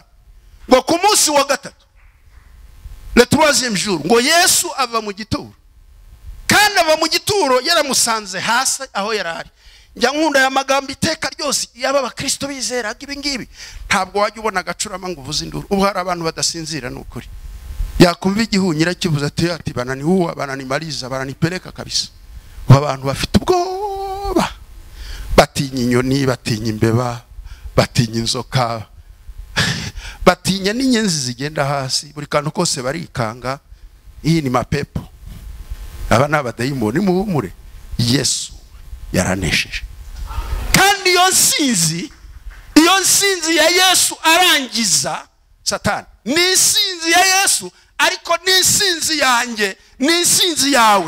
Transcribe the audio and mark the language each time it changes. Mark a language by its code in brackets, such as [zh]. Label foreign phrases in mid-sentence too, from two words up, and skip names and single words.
[rw] Ngo ku munsi wa gatatu, [fr] le 3e jour, [rw] ngo Yesu ava mu gituro. kandi ava mu gituro yaramusanze hasi aho yarari. Njya nkunda ya magambo iteka ryose yaba abakristo bizeraga ibi ngibi, ntabwo wajya ubona agacurama ngo uvuze induru. Ubu hari abantu badasinzira n'ukuri, yakumva igihunyira kivuze ati [sw] banani huwa banani maliza banani peleka kabisa. [rw] Abantu bafite ubwoba, batinya inyoni, batinya imbeba, batinya inzoka, batinya n'inyenzi zigenda hasi, buri kantu kose barikanga. Iyi ni mapepo, aba n'abadayimoni. Muhumure, Yesu yaranesheje. Kandi iyo nsinzi ya Yesu arangiza Satani, ni insinzi ya Yesu, ariko ni insinzi yanjye, ni insinzi yawe.